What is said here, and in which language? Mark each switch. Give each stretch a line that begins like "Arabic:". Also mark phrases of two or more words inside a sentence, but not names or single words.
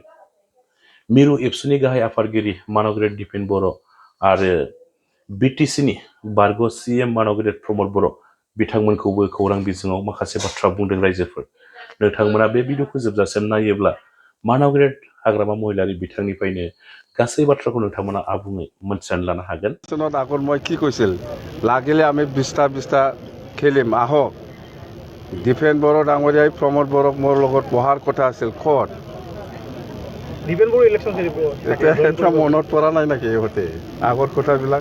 Bodo: मिरु एबसुनि गाहाय आफादगिरि मानव गेदेर दिपेन बर' आरो बिटिसिनि बारग' सिएम मानव गेदेर प्रमद बर' बिथांमोनखौबो खौरां बिजोङाव माखासे बाथ्रा बुंदों। रायजोफोर नोंथांमोना बे भिडिअखौ जोबजासिम नायोब्ला मानव गेदेर हाग्रामा महिलारि बिथांनिफ्रायनो गासै बाथ्राखौ नोंथांमोना आबुङै मोनथिनानै लानो हागोन।
Assamese: আগত মই কি কৈছিল লাগিলে আমি 20টা খেলিম আহক দীপেন বড়ো ডাঙৰীয়াই প্ৰমোদ বড়োক মোৰ লগত বহাৰ কথা আছিল ক'ত দীপেন বড়ো ইলেকশ্যন এতিয়া মনত পৰা নাই নেকি ইহঁতে আগৰ কথাবিলাক